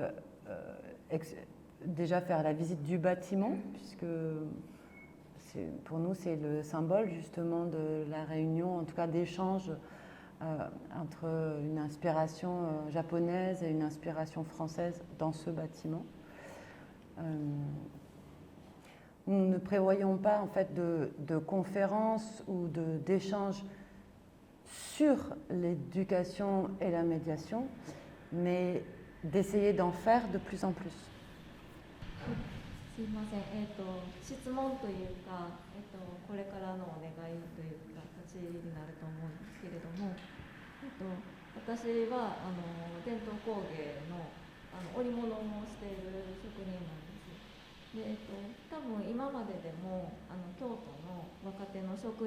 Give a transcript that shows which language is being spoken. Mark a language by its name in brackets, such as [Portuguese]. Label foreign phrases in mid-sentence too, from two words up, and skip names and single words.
[French] déjà faire la visite du bâtiment, puisque pour nous c'est le symbole justement de la réunion, en tout cas d'échange entre une inspiration japonaise et une inspiration française dans ce bâtiment. Nous ne prévoyons pas en fait de conférences ou d'échanges sur l'éducation et la médiation, mais d'essayer d'en faire de plus en plus. [Japanese] すいません、質問というか、これからのお願いという形になると思うんですけれども、私は伝統工芸の織物をしている職人なんです。で、多分今まででも京都の若手の職